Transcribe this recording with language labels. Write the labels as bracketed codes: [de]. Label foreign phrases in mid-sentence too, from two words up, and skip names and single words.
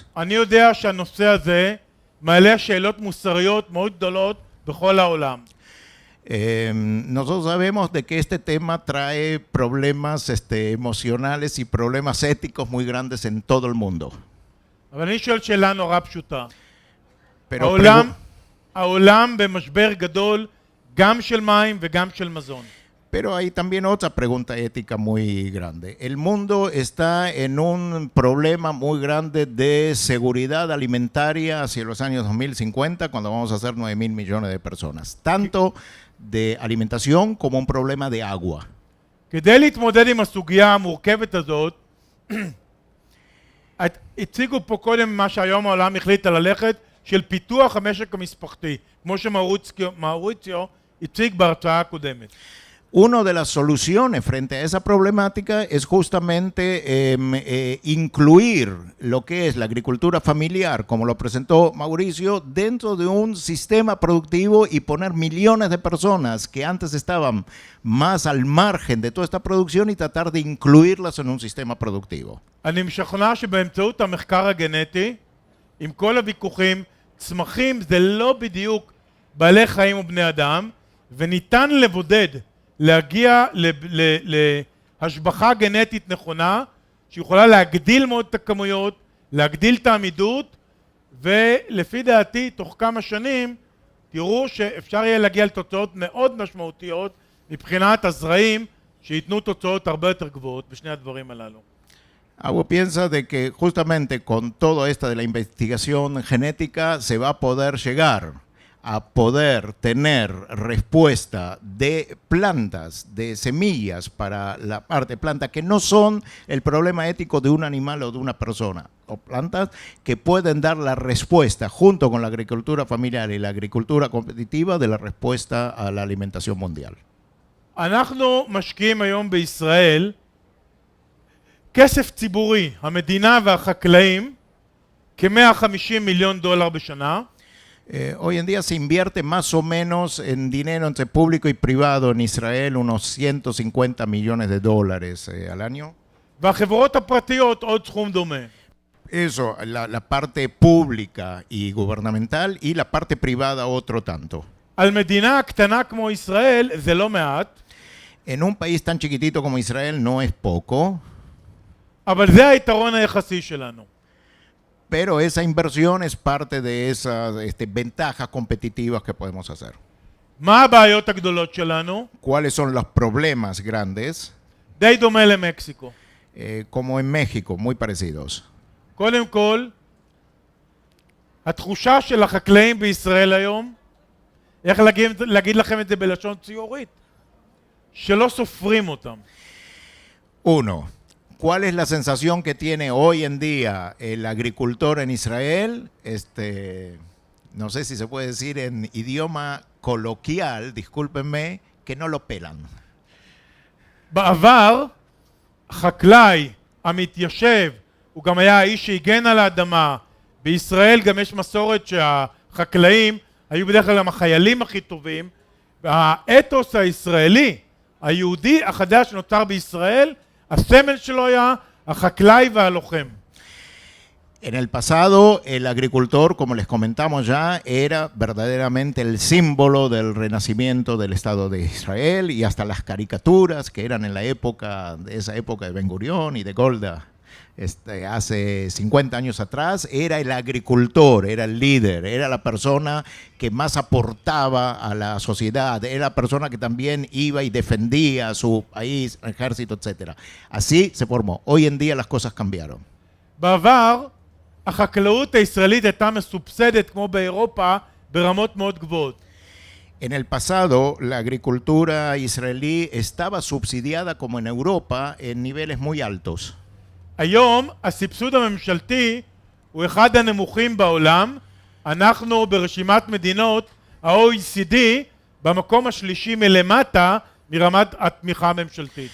[he] אני יודע שהנושא הזה מעלה שאלות מוסריות מאוד גדולות בכל העולם. [es] Nosotros sabemos de que este tema trae problemas emocionales y problemas éticos muy grandes en todo el mundo. [he] אבל אני שואל שאלה נורא פשוטה. [es] Pero [he] העולם במשבר גדול גם של מים וגם של מזון. [es] Pero hay también otra pregunta ética muy grande. El mundo está en un problema muy grande de seguridad alimentaria hacia los años 2050, cuando vamos a ser 9.000 millones de personas. Tanto de alimentación como un problema de agua. [he] כדי להתמודד עם הסוגיה המורכבת הזאת, הציגו פה קודם מה שהיום העולם החליט ללכת של פיתוח המשק המשפחתי, כמו שמאוריציו הציג בהרצאה הקודמת. [es] Una de las soluciones frente a esa problemática es justamente incluir lo que es la agricultura familiar, como lo presentó Mauricio, dentro de un sistema productivo y poner millones de personas que antes estaban más al margen de toda esta producción y tratar de incluirlas en un sistema productivo. [he] אני משכנע שבאמצעות המחקר הגנטי, עם כל הוויכוחים, צמחים זה לא בדיוק בעלי חיים ובני אדם, וניתן לבודד להגיע להשבחה גנטית נכונה שיכולה להגדיל מאוד את הכמויות, להגדיל את העמידות, ולפי דעתי תוך כמה שנים תראו שאפשר יהיה להגיע לתוצאות מאוד משמעותיות מבחינת הזרעים שיתנו תוצאות הרבה יותר גבוהות בשני הדברים הללו. [es] Agua piensa de que justamente con todo esto de la investigación genética se va a poder llegar a poder tener respuesta de plantas, de semillas para la parte de planta que no son el problema ético de un animal o de una persona, o plantas que pueden dar la respuesta junto con la agricultura familiar y la agricultura competitiva de la respuesta a la alimentación mundial. [he] אנחנו משקיעים היום בישראל כסף ציבורי, המדינה והחקלאים, כ-150 מיליון דולר בשנה. [es] Hoy en día se invierte más o menos en dinero entre público y privado en Israel unos 150 millones de dólares al año. [he] והחברות הפרטיות עוד סכום דומה. [es] Eso, la parte pública y gubernamental y la parte privada otro tanto. [he] על מדינה קטנה כמו ישראל זה לא מעט. [es] En un país tan chiquitito como Israel no es poco, [he] אבל זה היתרון היחסי שלנו. [es] pero esa inversión es parte de esas ventajas competitivas que podemos hacer. [he] מה הבעיות הגדולות שלנו? [es] ¿Cuáles son los problemas grandes? [he] די דומה למקסיקו. [es] Como en México, muy parecidos. [he] קודם כל, התחושה של החקלאים בישראל היום, איך להגיד לכם את זה בלשון ציורית? שלא סופרים אותם. [es] Uno, ¿cuál es la sensación que tiene hoy en día el agricultor en Israel? No sé si se puede decir en idioma coloquial, discúlpenme, que no lo pelan. [he] בעבר, החקלאי המתיישב, הוא גם היה האיש שהגן על האדמה. בישראל גם יש מסורת שהחקלאים היו בדרך כלל גם החיילים הכי טובים, והאתוס הישראלי, היהודי החדש שנוצר בישראל, הסמל שלו היה החקלאי והלוחם. [es] En el pasado, el agricultor, como les comentamos ya, era verdaderamente el símbolo del renacimiento del Estado de Israel y hasta las caricaturas que eran en la época, de esa época de Ben Gurión y de Golda, hace 50 años atrás, era el agricultor, era el líder, era la persona que más aportaba a la sociedad, era la persona que también iba y defendía a su país, ejército, etc. Así se formó. Hoy en día las cosas cambiaron. [he] בעבר, החקלאות הישראלית הייתה מסובסדת כמו באירופה ברמות מאוד גבוהות. [es] En el pasado, la agricultura israelí estaba subsidiada como en Europa en niveles muy altos. [he] היום הסבסוד הממשלתי הוא אחד הנמוכים בעולם. אנחנו ברשימת מדינות ה-OECD במקום השלישי מלמטה מרמת התמיכה הממשלתית.